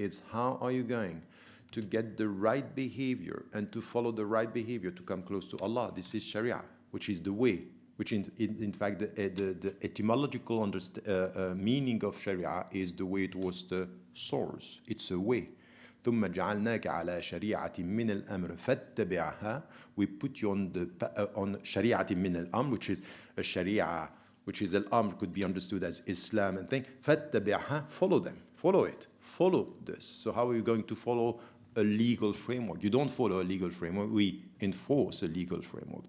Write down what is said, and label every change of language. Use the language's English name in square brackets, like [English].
[English] It's how are you going to get the right behavior and to follow the right behavior to come close to Allah. This is Sharia, which is the way. Which in fact, the etymological meaning of Sharia is the way towards the source. It's a way. [Arabic] ثم جعلناك على شريعة من الأمر فاتبعها. [English] We put you on [Arabic] شريعة من الأمر, [English] which is a Sharia, which is al-amr, could be understood as Islam and thing. [Arabic] فاتبعها, [English] follow them, follow it, follow this. So how are you going to follow a legal framework? You don't follow a legal framework, we enforce a legal framework.